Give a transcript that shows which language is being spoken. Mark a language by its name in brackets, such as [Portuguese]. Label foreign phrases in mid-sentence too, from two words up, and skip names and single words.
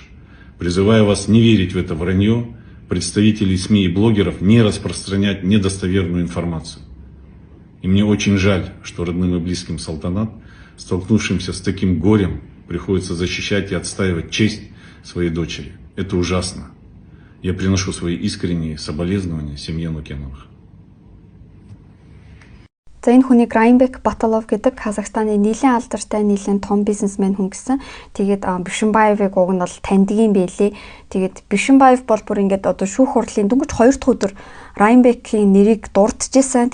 [Russian] Призываю вас не верить в это вранье, представителей СМИ и блогеров не распространять недостоверную информацию. И мне очень жаль, что родным и близким Салтанат, столкнувшимся с таким горем, приходится защищать и отстаивать честь своей дочери. Это ужасно. Я приношу свои искренние соболезнования семье Нукеновых. [Mongolian] За энэ хүнийг Раймбек Баталов гэдэг Казахстаны нэлээд алдартай нэлээд том бизнесмен хүн гэсэн. Тэгээд Бишимбаевыг уг нь бол таньдаг юм байлээ. Тэгээд Бишимбаев бол бүр ингээд одоо шүүх хурлын дөнгөж 2 дахь өдөр Раймбекийн нэрийг дурдчихсан.